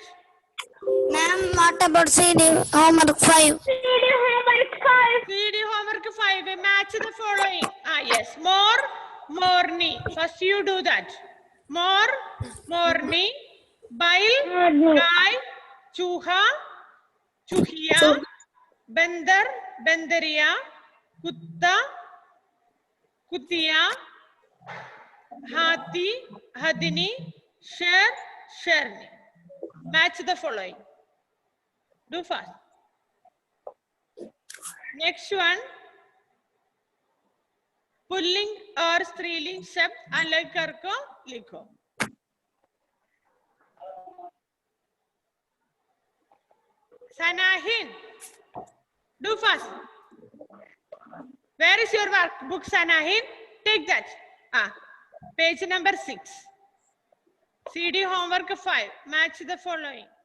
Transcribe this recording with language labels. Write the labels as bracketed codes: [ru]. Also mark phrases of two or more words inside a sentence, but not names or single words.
[en] Ma'am, what about CD homework 5? CD homework 5. Match the following. Yes. [hi] मोर, मोरनी. [en] First you do that. [hi] मोर, मोरनी. बैल, गाय, चूहा, चुहिया, बंदर, बंदरिया, कुत्ता, कुतिया, हाथी, हथिनी, शेर, शेरनी. [en] Match the following. Do fast. Next one. [hi] पुल्लिंग और स्त्रीलिंग शब्द अलग करके लिखो. [en] Sanahin, do fast. Where is your workbook, Sanahin? Take that. Page number 6. CD homework 5. Match the following.